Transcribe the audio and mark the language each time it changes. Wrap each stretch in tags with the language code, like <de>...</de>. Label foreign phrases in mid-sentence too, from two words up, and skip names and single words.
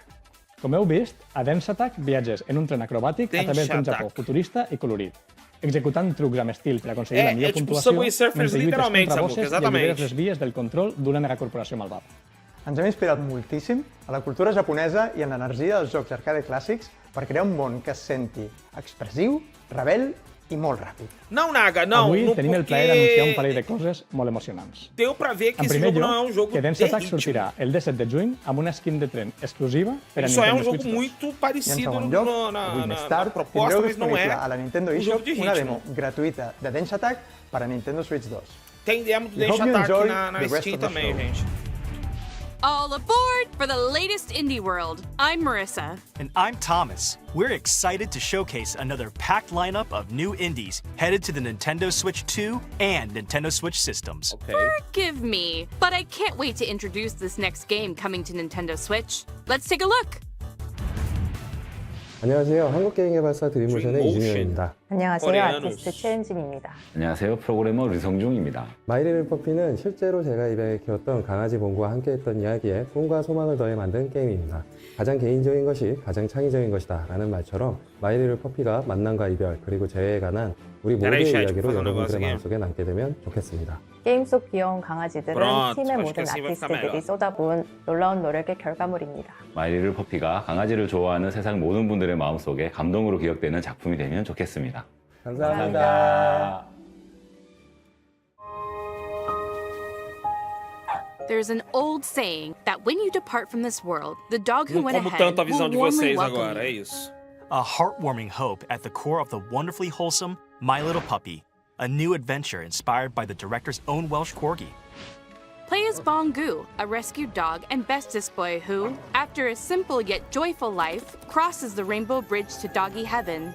<ca>Com heu vist, a Dance Attack viatges en un tren acrobàtic a través d'un Japó futurista i colorit, executant trucs amb estil per aconseguir la millor puntuació mentre lluites contra bosses i alliberes les vies del control d'una megacorporació malvada. Ens hem inspirat moltíssim a la cultura japonesa i en l'energia dels jocs arcade clàssics per crear un món que es senti expressiu, rebel i molt ràpid.</ca> <pt>Não, Naga, não.</pt> <ca>Avui tenim el plaer d'anunciar un parell de coses molt emocionants.</ca> <pt>Deu pra ver que</pt> <ca>en</ca> <pt>esse</pt> <ca>primer</ca> <pt>jogo</pt> <ca>lloc,</ca> <pt>não é um jogo</pt> <ca>que Dance Attack sortirà el 17 de juny amb una skin de tren exclusiva per a</ca> <pt>Isso é</pt> <ca>Nintendo</ca> <pt>jogo</pt> <ca>Switch 2.</ca> <pt>muito</pt> <ca>I en</ca> <pt>parecido</pt> <ca>segon lloc, avui més tard, tindreu disponible a la Nintendo eShop una demo gratuïta de Dance Attack per a Nintendo Switch 2.</ca> <pt>Tem demo do</pt> <en>We</en> <pt>Dance</pt> <en>hope you</en> <pt>Attack</pt> <en>enjoy</en> <pt>na</pt> <en>the rest</en> <pt>Steam</pt> <en>of the</en> <pt>também,</pt> <en>show.</en> <pt>gente.</pt> <en>All aboard for the latest indie world. I'm Marissa. And I'm Thomas. We're excited to showcase another packed lineup of new indies headed to the Nintendo Switch 2 and Nintendo Switch systems. Okay. Forgive me, but I can't wait to introduce this next game coming to Nintendo Switch. Let's take a look.</en> <ko>안녕하세요. 한국게임개발사 드림모션의 이준현입니다. 안녕하세요. 코리아노스. 아티스트 최은진입니다. 안녕하세요. 프로그래머 류성중입니다. 마이리를 퍼피는 실제로 제가 입양해 키웠던 강아지 봉구와 함께했던 이야기에 꿈과 소망을 더해 만든 게임입니다. 가장 개인적인 것이 가장 창의적인 것이다 라는 말처럼 마이리를 퍼피가 만남과 이별 그리고 재회에 관한 우리 모두의 이야기로 여러분들의 마음속에 남게 되면 좋겠습니다. 게임 속 귀여운 강아지들은</ko> <pt>Pronto,</pt> <ko>팀의</ko> <pt>acho</pt> <ko>모든</ko> <pt>que assim vai ficar</pt> <ko>아티스트들이</ko> <pt>melhor.</pt> <ko>쏟아부은 놀라운 노력의 결과물입니다. 마이리를 퍼피가 강아지를 좋아하는 세상 모든 분들의 마음속에 감동으로 기억되는 작품이 되면 좋겠습니다. 감사합니다.</ko> <en>There's an old saying that when you depart from this world, the dog who</en> <pt>Não</pt> <en>went</en> <pt>como</pt> <en>ahead</en> <pt>tanto a visão</pt> <en>will</en> <pt>de</pt> <en>warmly</en> <pt>vocês</pt> <en>welcome</en> <pt>agora, é</pt> <en>you.</en> <pt>isso.</pt> <en>A heartwarming hope at the core of the wonderfully wholesome My Little Puppy, a new adventure inspired by the director's own Welsh corgi. Play as Bongu, a rescued dog and bestest boy who, after a simple yet joyful life, crosses the rainbow bridge to doggy heaven.</en>